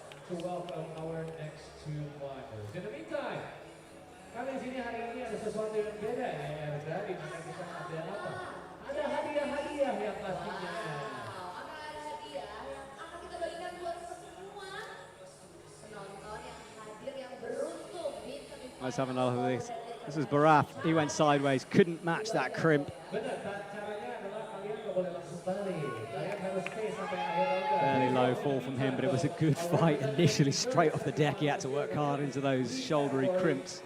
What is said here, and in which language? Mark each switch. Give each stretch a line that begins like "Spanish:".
English: To welcome our next two climbers. In the meantime,
Indonesian: kami di sini hari ini ada sesuatu yang beda ya, dari kita ada apa? Ada hadiah-hadiah yang pastinya. Akan ada hadiah yang akan kita bagikan buat semua penonton yang hadir yang beruntung di semifinal.
English: Let's have another of these. This is Barath. He went sideways, couldn't match that crimp.
Indonesian: Benar, caranya adalah kalian nggak boleh langsung balik. Kalian harus stay sampai akhir ronde.
English: Fairly low fall from him, but it was a good fight. Initially, straight off the deck, he had to work hard into those shouldery crimps.